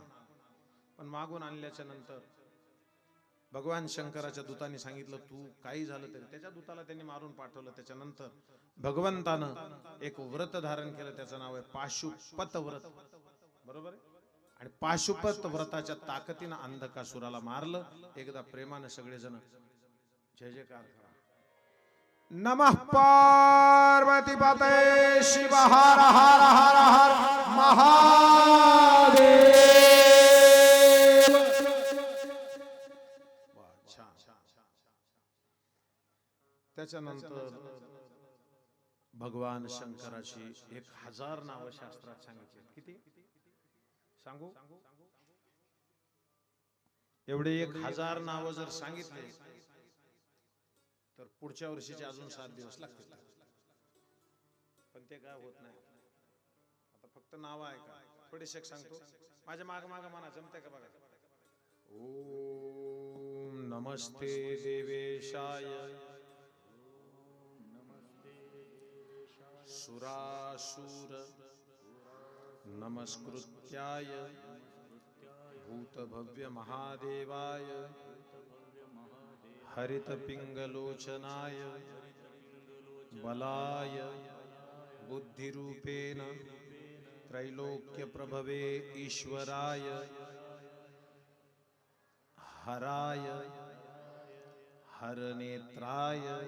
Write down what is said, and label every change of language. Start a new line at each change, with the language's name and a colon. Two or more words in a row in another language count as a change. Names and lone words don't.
Marathi: पण मागून आणल्याच्या नंतर भगवान शंकराच्या दूतांनी सांगितलं तू काही झालं तरी. त्याच्या दूताला त्यांनी मारून पाठवलं. त्याच्यानंतर भगवंतानं एक व्रत धारण केलं, त्याचं नाव आहे पाशुपत व्रत. बरोबर आहे. आणि पाशुपत व्रताच्या ताकदीनं अंधकासुराला मारलं. एकदा प्रेमानं सगळेजण जय जयकार करा.
Sanskrit: नमः पार्वती पतये शिव हर हर हर हर महादेव.
Marathi: त्याच्यानंतर भगवान शंकराची 1000 नावं शास्त्रात सांगितली. किती सांगू? एवढे 1000 नावं जर सांगितले तर पुढच्या वर्षीचे अजून 7 दिवस लागतील. पण ते काय होत नाही. आता फक्त नाव आहे का थोडेसे सांगतो. माझ्या माग माग म्हणा, जमते का बघा.
Sanskrit: ओम नमस्ते देवेशाय सुरासुर नमस्कृत्याय भूतभव्य महादेवाय हरित पिंगलोचनाय बलाय बुद्धिरूपेण त्रैलोक्य प्रभवे ईश्वराय हराय हरनेत्राय